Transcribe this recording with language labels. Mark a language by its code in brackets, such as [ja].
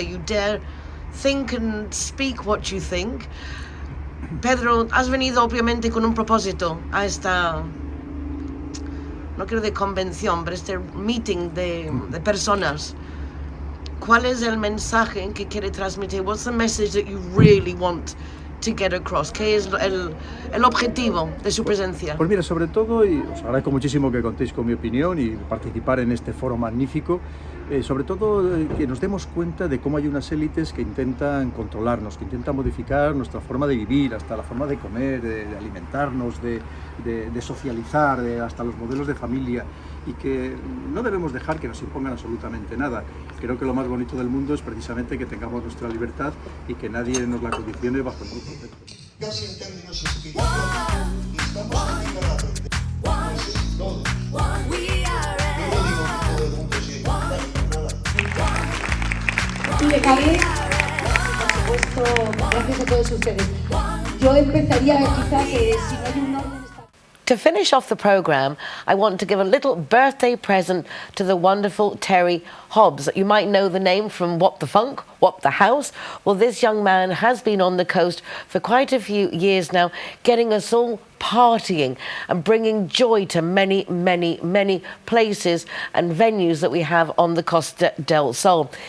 [en] You dare think and speak what you think. [es] Pedro, has venido obviamente con un propósito a esta, no quiero de convención, pero este meeting de personas. ¿Cuál es el mensaje que quiere transmitir? [en] What's the message that you really want to get across? [es] ¿Qué es el objetivo de su presencia? Pues mira, sobre todo, y os agradezco muchísimo que contéis con mi opinión y participar en este foro magnífico, sobre todo que nos demos cuenta de cómo hay unas élites que intentan controlarnos, que intentan modificar nuestra forma de vivir, hasta la forma de comer, de alimentarnos, de socializar, hasta los modelos de familia, y que no debemos dejar que nos impongan absolutamente nada. Creo que lo más bonito del mundo es precisamente que tengamos nuestra libertad y que nadie nos la condicione bajo ningún concepto. casi en términos espirituales, y estamos preparados todos. Yo no digo que todo el mundo sea igual, nada. Y de cabeza, por supuesto, gracias a todos ustedes. Yo empezaría quizás, si no hay un orden. [en] To finish off the programme, I want to give a little birthday present to the wonderful Terry Hobbs. You might know the name from What the Funk, What the House. Well, this young man has been on the coast for quite a few years now, getting us all partying and bringing joy to many, many, many places and venues that we have on the Costa del Sol.